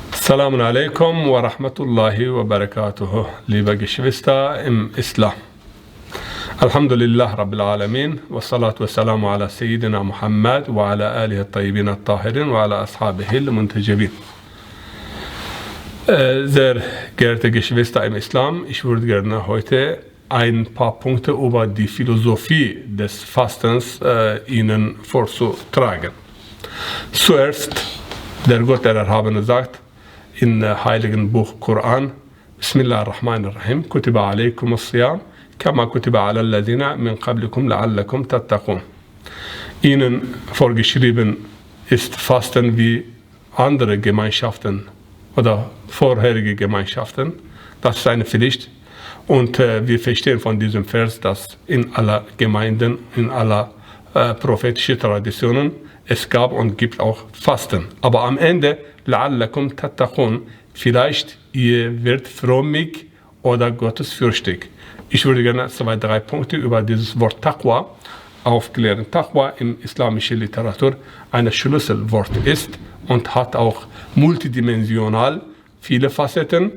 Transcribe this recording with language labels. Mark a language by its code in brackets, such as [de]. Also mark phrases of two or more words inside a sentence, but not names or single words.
[ar] السلام عليكم ورحمة الله وبركاته, [de] liebe Geschwister im Islam. [ar] الحمد لله رب العالمين، والصلاة والسلام على سيدنا محمد وعلى آله الطيبين الطاهرين وعلى أصحابه المنتجبين. [de] Sehr geehrte Geschwister im Islam, ich würde gerne heute ein paar Punkte über die Philosophie des Fastens Ihnen vorzutragen. Zuerst, der Gott, der Erhabene, sagt im heiligen Buch Koran, [ar] بسم الله الرحمن الرحيم، كتب عليكم الصيام، كما كتب على الذين من قبلكم لعلكم تتقون. [de] Ihnen vorgeschrieben ist Fasten wie andere Gemeinschaften oder vorherige Gemeinschaften. Das ist eine Pflicht. Und wir verstehen von diesem Vers, dass in aller Gemeinden, in aller prophetischen Traditionen es gab und gibt auch Fasten. Aber am Ende, [ar] لعلكم تتقون, [de] vielleicht ihr werdet frömmig oder gottesfürchtig. Ich würde gerne 2, 3 Punkte über dieses Wort Taqwa aufklären. Taqwa in islamischer Literatur ein Schlüsselwort ist und hat auch multidimensional viele Facetten.